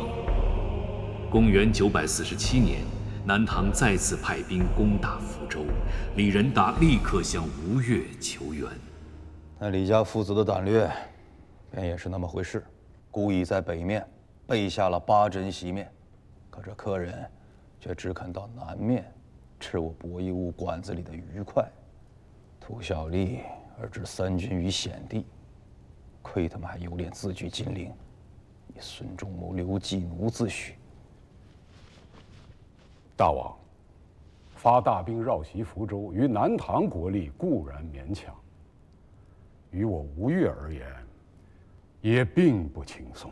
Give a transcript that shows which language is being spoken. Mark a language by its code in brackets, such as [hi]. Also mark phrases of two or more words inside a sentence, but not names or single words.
[zh] 公元947年，南唐再次派兵攻打福州，李仁達立刻向吳越求援。那李家父子的膽略，便也是那麼回事，故意在北面備下了8陣席面，可這客人卻只肯到南面吃我博弈屋館子裡的愉快，圖小利而置3軍於險地，虧他們還有臉自居金陵，以孫仲謀劉季奴自詡。大王，發大兵繞襲福州，於南唐國力固然勉強，於我吳越而言，也並不輕鬆。